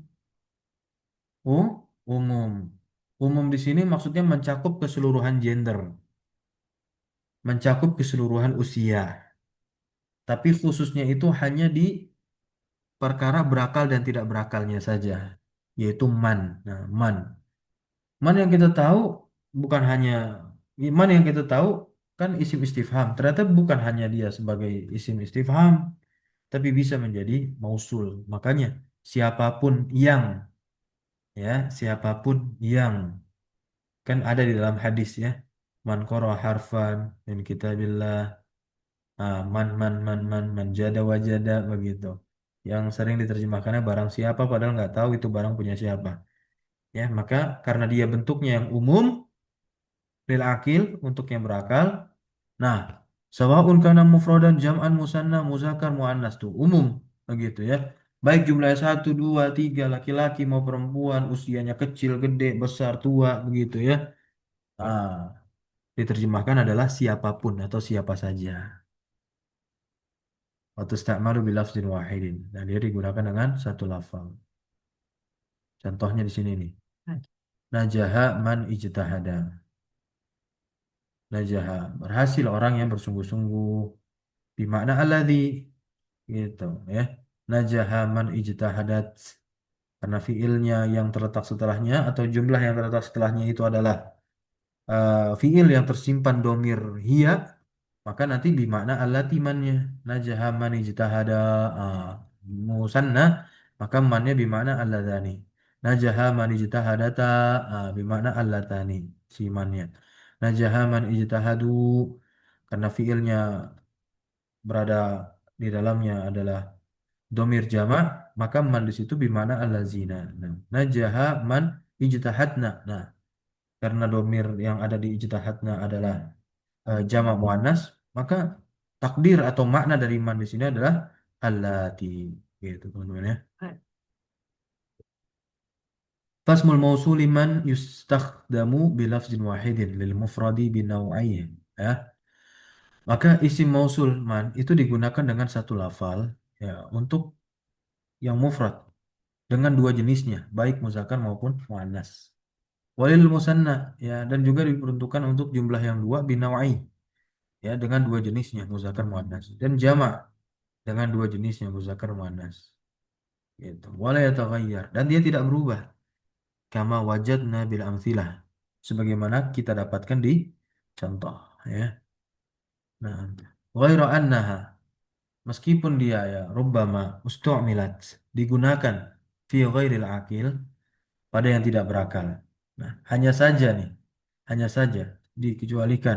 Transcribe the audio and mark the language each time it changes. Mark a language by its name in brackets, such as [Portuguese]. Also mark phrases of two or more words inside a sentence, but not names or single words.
[Indonesian] Umum. Umum di sini maksudnya mencakup keseluruhan gender, mencakup keseluruhan usia. Tapi khususnya itu hanya di perkara berakal dan tidak berakalnya saja, yaitu man. Nah, man. Man yang kita tahu bukan hanya man yang kita tahu kan [Arabic] اسم استفهام. [Indonesian] Ternyata bukan hanya dia sebagai [Arabic] اسم استفهام, [Indonesian] tapi bisa menjadi mausul. Makanya siapapun yang siapapun yang kan ada di dalam hadis ya, [Arabic] من قرأ حرفا من كتاب الله، من جد وجد [Indonesian] begitu, yang sering diterjemahkannya barang siapa padahal nggak tahu itu barang punya siapa ya. Maka karena dia bentuknya yang umum, [Arabic] للعاقل, [Indonesian] untuk yang berakal. Nah, [Arabic] سواء كان مفردا جمعا مثنى مذكر مؤنث [Indonesian] tuh umum begitu ya, baik jumlahnya satu dua tiga, laki-laki mau perempuan, usianya kecil gede besar tua begitu ya. Ah, diterjemahkan adalah siapapun atau siapa saja. [Arabic] Atau يستعمل بلفظ واحد. [Indonesian] Dan dia digunakan dengan satu lafal. Contohnya di sini nih. [Arabic] نجح من اجتهد. Najaha. [Indonesian] Berhasil orang yang bersungguh-sungguh. [Arabic] بمعنى الذي. [Indonesian] Gitu ya. [Arabic] نجح من اجتهدت. [Indonesian] Karena fiilnya yang terletak setelahnya atau jumlah yang terletak setelahnya itu adalah fiil yang tersimpan [Arabic] ضمير هي, [Indonesian] maka nanti [Arabic] بمعنى التي [Indonesian] mannya. [Arabic] نجح من اجتهد, [Indonesian] ah, musanna, maka mannya [Arabic] بمعنى اللذان. نجح من اجتهدتا, بمعنى اللتان, [Indonesian] si mannya. [Arabic] نجح من اجتهدوا, [Indonesian] karena fiilnya berada di dalamnya adalah domir jamak, maka man di situ [Arabic] بمعنى الذين. [Indonesian] Nah, [Arabic] نجح من اجتهدن. [Indonesian] Nah, karena domir yang ada di ijtihadna adalah [Arabic] جمع مؤنث, [Indonesian] maka takdir atau makna dari man di sini adalah allati, gitu teman-teman ya. [Arabic] فاسم الموصول من يستخدم بلفظ واحد للمفرد بنوعيه ya. [Indonesian] Maka [Arabic] اسم موصول [Indonesian] man itu digunakan dengan satu lafal ya untuk yang mufrad dengan dua jenisnya, baik muzakkar maupun muannas. [Arabic] وللمثنى [Indonesian] ya, dan juga diperuntukkan untuk jumlah yang dua binawai ya, dengan dua jenisnya [Arabic] مذكر مؤنث, [Indonesian] dan jamak dengan dua jenisnya [Arabic] مذكر مؤنث [Indonesian] gitu. [Arabic] ولا يتغير, [Indonesian] dan dia tidak berubah, [Arabic] كما وجدنا بالأمثلة, [Indonesian] sebagaimana kita dapatkan di contoh ya. Nah, [Arabic] غير أنها, [Indonesian] meskipun dia ya [Arabic] ربما استعملت, [Indonesian] digunakan [Arabic] في غير العاقل, [Indonesian] pada yang tidak berakal. Nah, hanya saja nih, hanya saja dikecualikan.